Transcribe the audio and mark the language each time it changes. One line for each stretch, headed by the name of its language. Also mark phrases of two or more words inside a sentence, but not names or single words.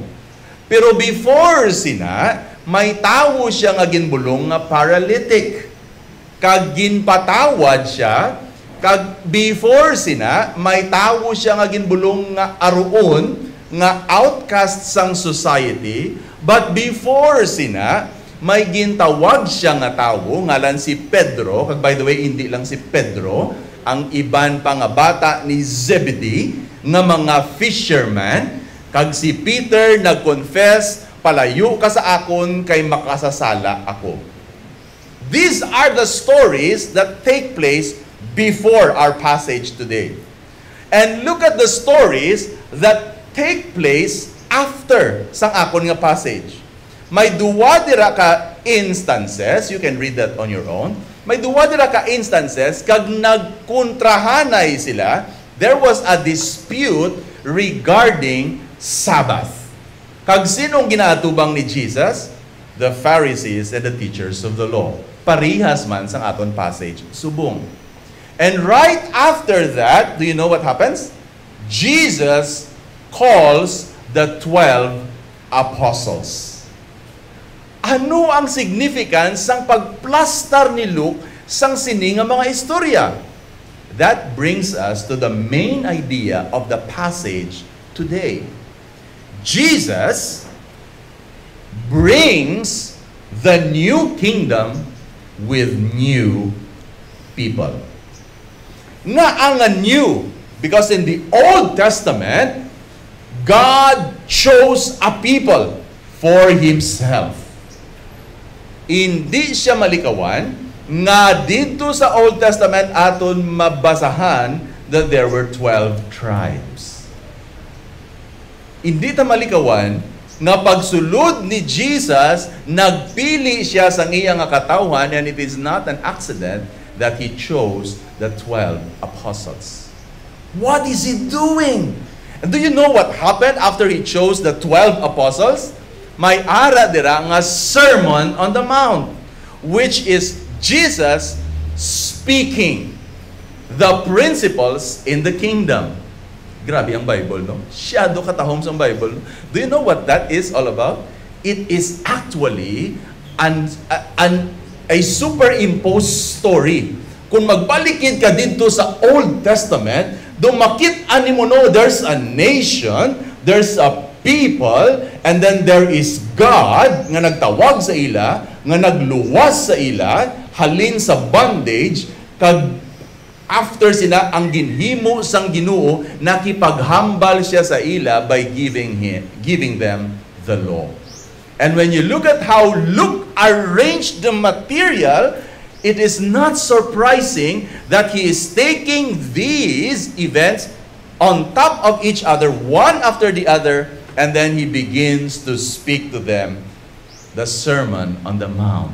Hiligaynon: Pero before sina, may tawo siya nga ginbulong nga paralytic. Kag ginpatawad siya, kag before sina, may tawo siya nga ginbulong nga aruon, nga outcast sang society, but before sina, may gintawag siya nga tawo, ngalan si Pedro, kag
English: by the way,
Hiligaynon: hindi lang si Pedro, ang iban pa nga bata ni Zebedee, nga mga fisherman, kag si Peter nag-confess, palayo ka sa akon, kay makasasala ako.
English: These are the stories that take place before our passage today. And look at the stories that take place after
Hiligaynon: sang akon nga
English: passage.
Hiligaynon: May duwa dira ka
English: instances, you can read that on your own.
Hiligaynon: May duwa dira ka instances kag nagkontrahanay sila.
English: There was a dispute regarding Sabbath.
Hiligaynon: Kag sinong ginaatubang ni Jesus?
English: The Pharisees and the teachers of the law.
Hiligaynon: Parihas man sang aton passage subong.
English: And right after that, do you know what happens? Jesus calls the 12 apostles.
Hiligaynon: Ano ang significance sang pagplastar ni Luke sang sini nga mga istorya?
English: That brings us to the main idea of the passage today. Jesus brings the new kingdom with new people.
Hiligaynon: Nga ang
English: new, because in the Old Testament, God chose a people for Himself.
Hiligaynon: Hindi siya malikawan, nga dito sa Old Testament aton mabasahan
English: that there were 12 tribes.
Hiligaynon: Hindi ta malikawan, nga pagsulod ni Jesus, nagpili siya sa iyang katawhan,
English: and it is not an accident that He chose the 12 apostles. What is he doing? And do you know what happened after he chose the 12 apostles?
Hiligaynon: May ara dira nga
English: Sermon on the Mount, which is Jesus speaking the principles in the kingdom.
Hiligaynon: Grabe ang Bible, no? Siyado katahom sa Bible.
English: Do you know what that is all about? It is actually a superimposed story.
Hiligaynon: Kung magbalikid ka dito sa Old Testament, dumakit mo no,
English: there's a nation, there's a people, and then there is God
Hiligaynon: nga nagtawag sa ila, nga nagluwas sa ila, halin sa bondage, kag after sila ang ginhimo sang Ginoo, nakipaghambal siya sa ila
English: by giving them the law. And when you look at how Luke arranged the material, it is not surprising that he is taking these events on top of each other, one after the other, and then he begins to speak to them the Sermon on the Mount.